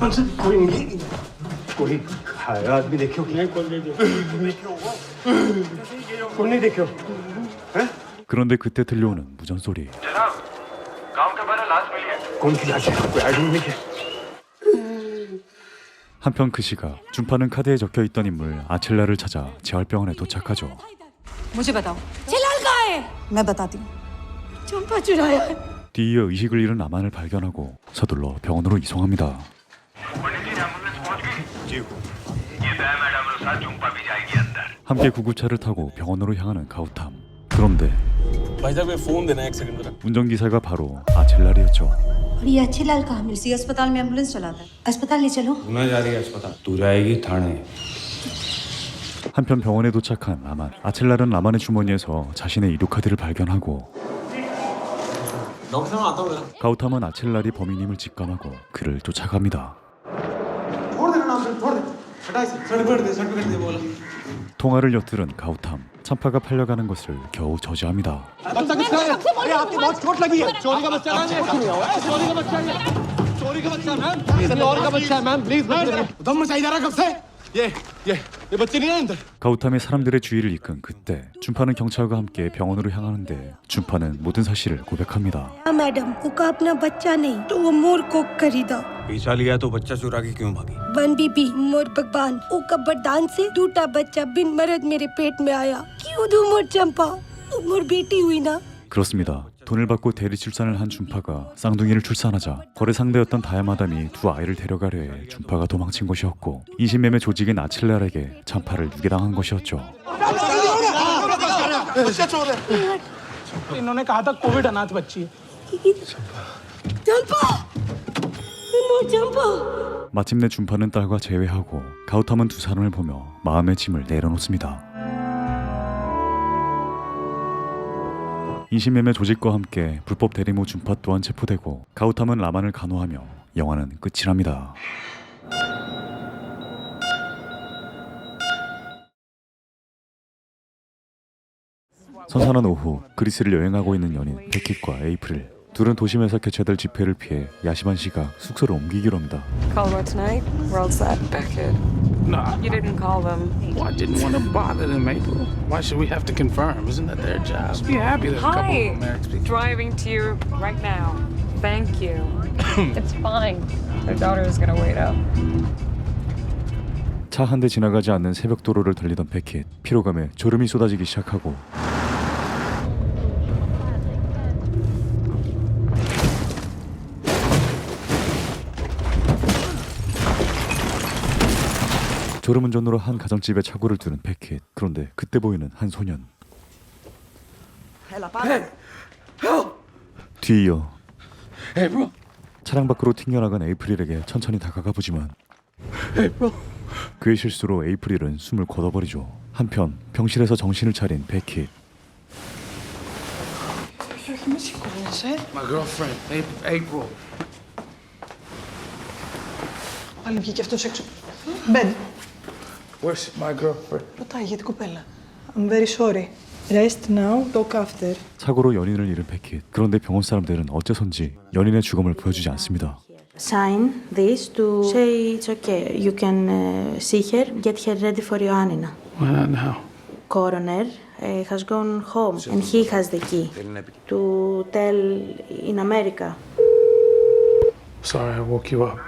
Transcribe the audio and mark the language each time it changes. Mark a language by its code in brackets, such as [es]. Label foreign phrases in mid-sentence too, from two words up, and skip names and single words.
[ko] 그런데 그때 들려오는 무전 소리. 한편 그 시각 준파는 카드에 적혀있던 인물 아첼라를 찾아 재활병원에 도착하죠. [hi] मुझे बताओ चिल्लाल कहाँ है मैं बताती हूँ चंपा चुराया है [ko] 뒤이어 의식을 잃은 라만을 발견하고 서둘러 병원으로 이송합니다. 함께 구급차를 타고 병원으로 향하는 가우탐. 그런데 [hi] भाई साहब ये फोन देना एक सेकंड जरा [ko] 운전기사가 바로 아첼라리였죠. [hi] और ये अच्छे लाल कहाँ है इसी अस्पताल में एम्बुलेंस चलाता है अस्पताल ले चलो मैं जा रही है अस्पताल तू जाएगी थाने [ko] 한편 병원에 도착한 라만. 아첼라는 라만의 주머니에서 자신의 이륙카드를 발견하고 [hi] डॉक्टर साहब आता हूँ [ko] 가우탐은 아첼라리 범인임을 직감하고 그를 쫓아갑니다. [hi] छोड़ देना नाम से छोड़ दे हटा इसे सर्टिफिकेट दे बोला [ko] 통화를 엿들은 가우탐. 찬파가 팔려가는 것을 겨우 저지합니다. [hi] बच्चा किसका है अरे आपकी बहुत चोट लगी है चोरी का बच्चा है चोरी का बच्चा है चोरी का बच्चा मैम चोरी का बच्चा है [en] ma'am please [hi] दम मचाई जा रहा कब से ये बच्चे नहीं है अंदर [ko] 가우탐의 사람들의 주의를 이끈 그때 준파는 경찰과 함께 병원으로 향하는데 준파는 모든 사실을 고백합니다. [hi] हाँ मैडम उसका अपना बच्चा नहीं तो वो मोर को खरीदा पैसा लिया तो बच्चा चुरा के क्यों भागी वन बीबी मोर भगवान उसका वरदान से दूटा बच्चा बिन मरद मेरे पेट में आया क्यों दू मोर चंपा मोर बेटी हुई ना [ko] 그렇습니다. 돈을 받고 대리 출산을 한 준파가 쌍둥이를 출산하자 거래 상대였던 다야마담이 두 아이를 데려가려 해 준파가 도망친 것이었고 인신매매 조직인 아칠랄에게 찬파를 유괴당한 것이었죠. [hi] इन्होंने कहा था कोविड अनाथ बच्ची है चंपा मोर चंपा [ko] 마침내 준파는 딸과 재회하고 가우탐은 두 사람을 보며 마음의 짐을 내려놓습니다. 인신매매 조직과 함께 불법 대리모 준파 또한 체포되고 가우탐은 라만을 간호하며 영화는 끝이 납니다. 선선한 오후 그리스를 여행하고 있는 연인 베킷과 에이프릴. 둘은 도심에서 개최될 집회를 피해 야심한 시각 숙소를 옮기기로 합니다. [en] Call her tonight? We're all set, Beckett. Nah. You didn't call them. Well, I didn't want to bother them, April. Why should we have to confirm? Isn't that their job? Just be happy that a couple Hi. of Americans speak. Driving to you right now. Thank you. It's fine. Their daughter is gonna wait up. [ko] 차 한 대 지나가지 않는 새벽 도로를 달리던 베킷. 피로감에 졸음이 쏟아지기 시작하고 졸음운전으로 한 가정집에 차고를 두는 베킷. 그런데 그때 보이는 한 소년. 뒤이어 [en] Hey, bro. [ko] 차량 밖으로 튕겨나간 에이프릴에게 천천히 다가가 보지만 그의 실수로 에이프릴은 숨을 거둬버리죠. 한편 병실에서 정신을 차린 베킷. [en] My girlfriend, April. [el] Πάλι βγήκε αυτός έξω. Μπεν. [en] Where's my girlfriend? [el] Ρωτάει για την κοπέλα. [en] I'm very sorry. Rest now, talk after. [ko] 사고로 연인을 잃은 베킷. 그런데 병원 사람들은 어째선지 연인의 죽음을 보여주지 않습니다. [en] Sign this to say it's okay. You can see her, get her ready for Ioannina. Why not now? Coroner has gone home and he has the key to tell in America. Sorry, I woke you up.